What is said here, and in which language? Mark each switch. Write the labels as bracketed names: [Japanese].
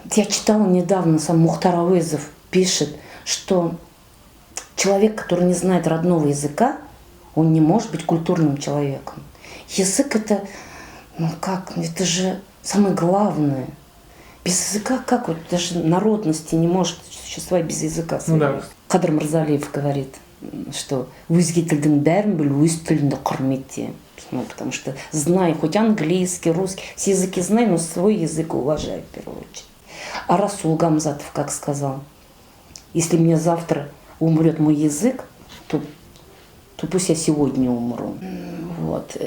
[Russian] Я читала недавно, сам Мухтар Ауезов пишет, что человек, который не знает родного языка, он не может быть культурным человеком. Язык это, это же самое главное. Без языка как вот даже народности не может существовать без языка. Да. Кадыр Мырзалиев говорит, что [Kazakh] өзге тілдің бәрін біл, өз тіліңді құрметте. [Russian] Ну, потому что знай хоть английский, русский, все языки знай, но свой язык уважай в первую очередь. А Расул Гамзатов как сказал: если мне завтра умрет мой язык, то пусть я сегодня умру. Вот.